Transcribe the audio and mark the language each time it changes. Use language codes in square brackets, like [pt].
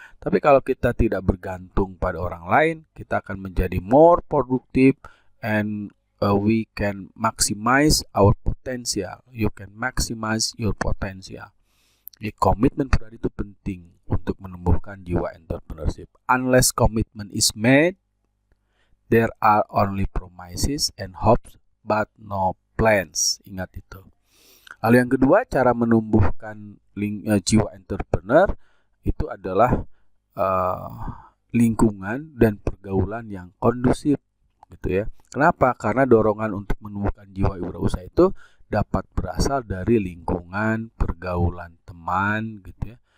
[id] Tapi kalau kita tidak bergantung pada orang lain, kita akan menjadi [en] more produktif and we can maximize our potential. You can maximize your potential. [id] Jadi komitmen pribadi itu penting untuk menumbuhkan jiwa entrepreneurship. [en] Unless commitment is made, there are only promises and hopes but no plans. [id] Ingat itu. Lalu yang kedua, cara menumbuhkan jiwa entrepreneur itu adalah lingkungan dan pergaulan yang kondusif gitu ya. Kenapa? Karena dorongan untuk menumbuhkan jiwa wirausaha itu dapat berasal dari lingkungan pergaulan teman gitu ya.